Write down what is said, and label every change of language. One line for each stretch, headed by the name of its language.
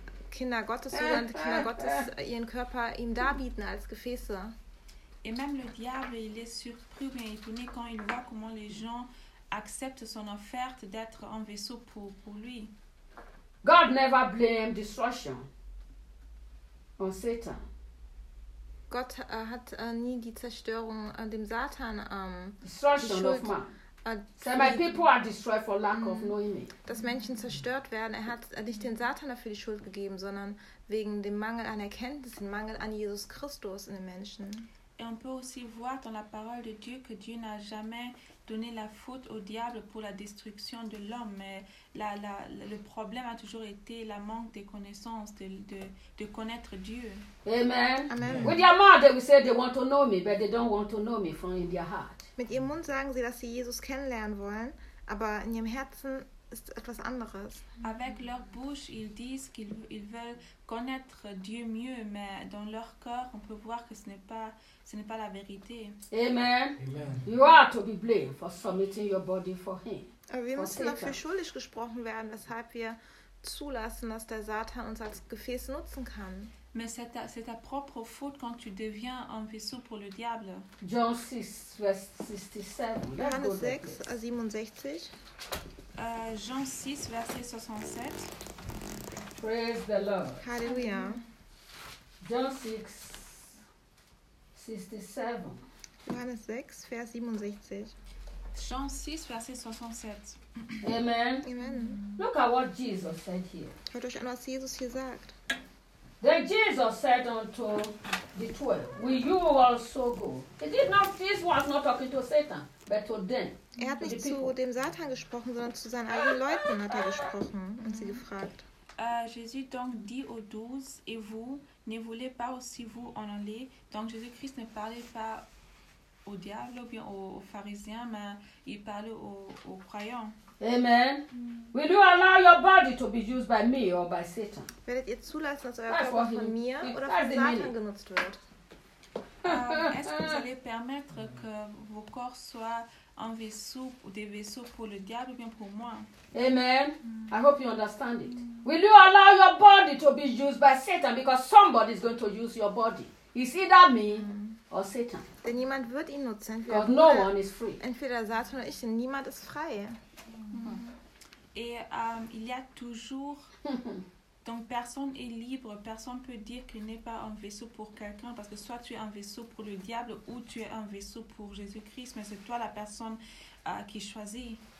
German: Kinder Gottes, sogenannte Kinder Gottes, ihren Körper ihm darbieten als Gefäße.
French: Et même le diable, il est surpris ou bien étonné quand il voit comment les gens acceptent son offerte d'être un vaisseau pour lui.
English: God never blame destruction on Satan.
German: Gott hat nie die Zerstörung an dem Satan
English: destruction
German: Schuld,
English: of man. Say my people are destroyed for lack of knowing it.
German: Dass Menschen zerstört werden, er hat nicht den Satan dafür die Schuld gegeben, sondern wegen dem Mangel an Erkenntnis, dem Mangel an Jesus Christus in den Menschen.
French: Et on peut aussi voir dans la parole de Dieu que Dieu n'a jamais donné la faute au diable pour la destruction de l'homme, mais le problème a toujours été la manque de connaissances de connaître Dieu. Amen. Amen.
English: With their mouth they will say they want to know me, but they don't want to know me from in their heart.
German: Mit ihrem Mund sagen sie, dass sie Jesus kennenlernen wollen, aber in ihrem Herzen ist etwas anderes.
French: Avec leur bouche, ils disent qu'ils veulent connaître Dieu mieux, mais dans leur cœur, on peut voir que ce n'est pas la vérité. Amen. Amen.
English: You are to be blamed for submitting your body for him.
German: Aber wir müssen dafür schuldig gesprochen werden, weshalb wir zulassen, dass der Satan uns als Gefäß nutzen kann.
French: Mais c'est ta propre faute quand tu deviens un vaisseau pour le diable.
English: John 6, verse 67.
German: Johannes 6, 67.
French: Jean 6, verset 67.
English: Praise the Lord. Hallelujah. John 6, 67.
German: Johannes 6, vers 67.
French: Jean 6, verset 67. Amen. Amen.
English: Look at what Jesus said here.
German: Hört euch an, was Jesus hier sagt.
English: Then Jesus said unto the 12, will you also go? This was not talking to Satan, but to them.
German: Er hat nicht zu dem Satan gesprochen, sondern zu seinen eigenen Leuten hat er gesprochen und sie gefragt.
French: Jésus donc dit aux 12, et vous ne voulez pas aussi vous en aller? Donc Jésus-Christ ne parlait pas au diable ou bien aux pharisiens, mais il parlait aux croyants. Amen. Mm.
English: Will you allow your body to be used by me or by Satan?
German: Werdet ihr zulassen, dass euer Körper von mir oder von Satan genutzt wird?
French: Est-ce que vous allez permettre que vos corps soient un vaisseau ou des vaisseaux pour le diable ou bien pour moi? Amen.
English: Mm. I hope you understand it. Mm. Will you allow your body to be used by Satan because somebody is going to use your body? Is either me or Satan?
German: Denn niemand wird ihn nutzen.
English: Because no one is free.
German: Entweder Satan oder ich, denn niemand ist frei.
French: Et il y a toujours, donc personne est libre, personne peut dire qu'il n'est pas un vaisseau pour quelqu'un, parce que soit tu es un vaisseau pour le diable ou tu es un vaisseau pour Jésus-Christ, mais c'est toi la personne qui choisit.